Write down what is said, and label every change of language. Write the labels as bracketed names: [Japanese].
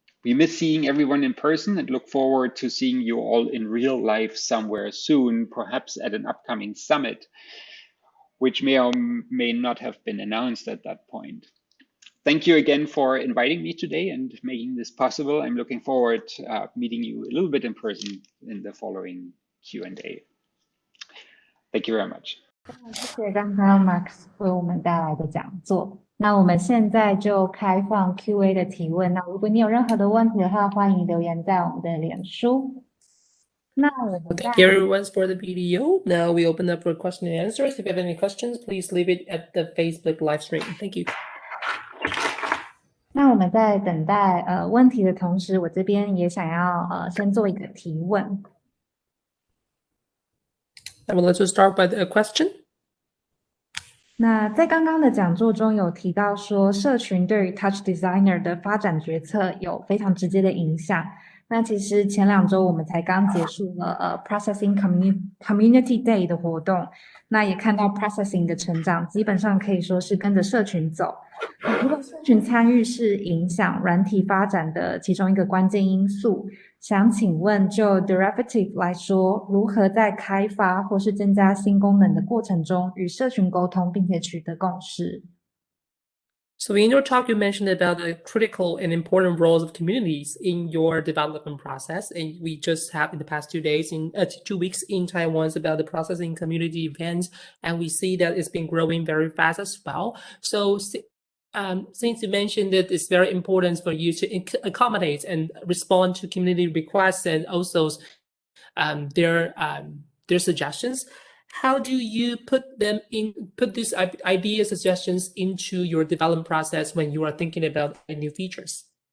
[English] We miss seeing everyone in person and look forward to seeing you all in real life somewhere soon, perhaps at an upcoming summit, which may or may not have been announced at that point. Thank you again for inviting me today and making this possible. I'm looking forward to meeting you a little bit in person in the following Q&A. Thank you very much. [Chinese] 谢谢刚刚 Markus 为我们带来的讲座。那我们现在就开放 Q&A 的提问。那如果你有任何的问题的话，欢迎留言在我们的脸书。那我们 [English] Thank you everyone for the video. Now we open up for question and answers. If you have any questions, please leave it at the Facebook live stream. Thank you. [Chinese] 那我们在等待问题的同时，我这边也想要先做一个提问。 [English] I would like to start by the question. [Chinese] 那在刚刚的讲座中有提到说，社群对于 TouchDesigner 的发展决策有非常直接的影响。那其实前2周我们才刚结束了Processing Community Day 的活动，那也看到 Processing 的成长，基本上可以说是跟着社群走。如果社群参与是影响软体发展的其中一个关键因素，想请问就 Derivative 来说，如何在开发或是增加新功能的过程中与社群沟通，并且取得共识？ [English] So in your talk, you mentioned about the critical and important roles of communities in your development process. And we just have in the past 2 days, 2 weeks in Taiwan about the processing community events. And we see that it's been growing very fast as well. So since you mentioned that it's very important for you to accommodate and respond to community requests and also their suggestions, how do you put these ideas, suggestions into your development process when you are thinking about new features?